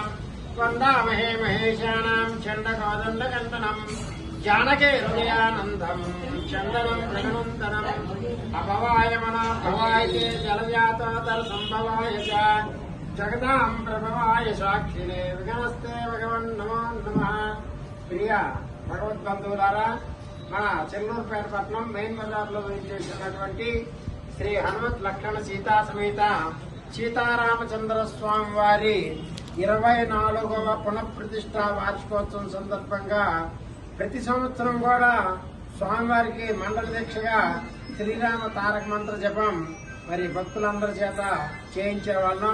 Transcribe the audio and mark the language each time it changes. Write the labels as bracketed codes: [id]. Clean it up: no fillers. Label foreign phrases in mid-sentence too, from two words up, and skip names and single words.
[sa] वन्दामहे महेशानां चण्डकोदण्डकन्दनं जानके हृदयानन्दं चन्दनं प्रगणन्दनम् अपवाय मनोभवाय जलजातोदरसम्भवाय च जगदां प्रभवाय साक्षिणे विघ्नस्ते भगवन् नमो नमः। [te] ప్రియ భగవద్బంధువులారా, మన చెల్లూరుపేట పట్టణం మెయిన్ బజార్లో చేసినటువంటి శ్రీ హనుమత్ లక్షణ సీతా సమేత సీతారామచంద్ర స్వామి వారి 24వ పునఃప్రతిష్ఠ వార్షికోత్సవం సందర్భంగా ప్రతి సంవత్సరం కూడా స్వామివారికి మండల దీక్షగా శ్రీరామ తారక మంత్ర జపం మరి భక్తులందరి చేత చేయించే వాళ్ళం.